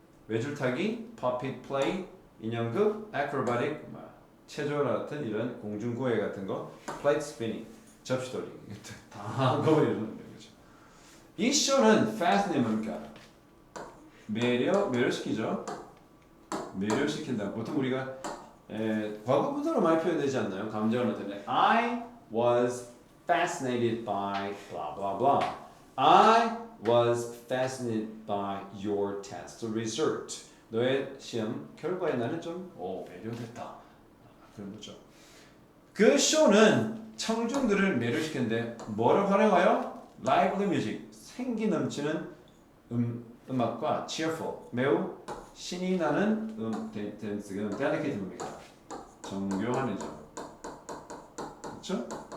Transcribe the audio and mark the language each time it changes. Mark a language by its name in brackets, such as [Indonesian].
[Korean] 외줄타기, puppet play, 인형극, acrobatic, 체조와 같은 이런 공중구애 같은 거, plate spinning, 접시돌이 다 거기에 거죠. 이 쇼는 fascinating 뭡니까? 매료시키죠. 매료시킨다. 보통 우리가 과거 분사로 많이 표현되지 않나요? 감정을 나타내. [English] I was fascinated by blah blah blah. I was fascinated by your test result. [Korean] 너의 시험 결과에 나는 좀 매료됐다. 그런 거죠. 그 쇼는 청중들을 매료시키는데 뭐를 활용하여? lively music, 생기 넘치는 음악과 cheerful, 매우 신이 나는 댄스가 delicate입니다. 정교한이죠. 그렇죠?